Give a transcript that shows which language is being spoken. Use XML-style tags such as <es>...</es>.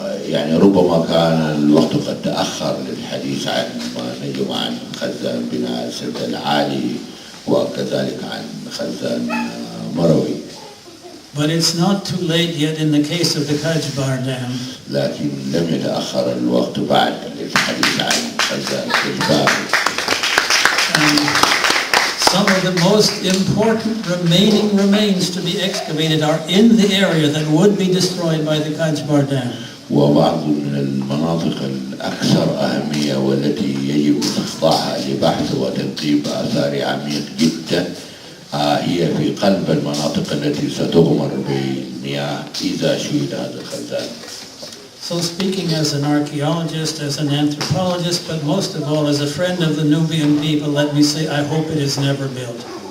<ar>يعني ربما كان الوقت قد تأخر للحديث عن ما نجم عن خزان بناء السد العالي وكذلك عن خزان مروي.</ar> <en>But it's not too late yet in the case of the Kajbar Dam.</en> <ar>لكن لم يتأخر الوقت بعد للحديث عن خزان كجبار.</ar> <en>Some of the most important remaining remains to be excavated are in the area that would be destroyed by the Kajbar Dam.</en> <ar>وبعض من المناطق الأكثر أهمية والتي يجب إخضاعها لبحث وتنقيب آثار عميق جدا هي في قلب المناطق التي ستغمر بالمياه إذا شيد هذا الخزان.</ar> <en>So speaking as an archaeologist, as an anthropologist, but most of all as a friend of the Nubian people, let me say I hope it is never built.</en>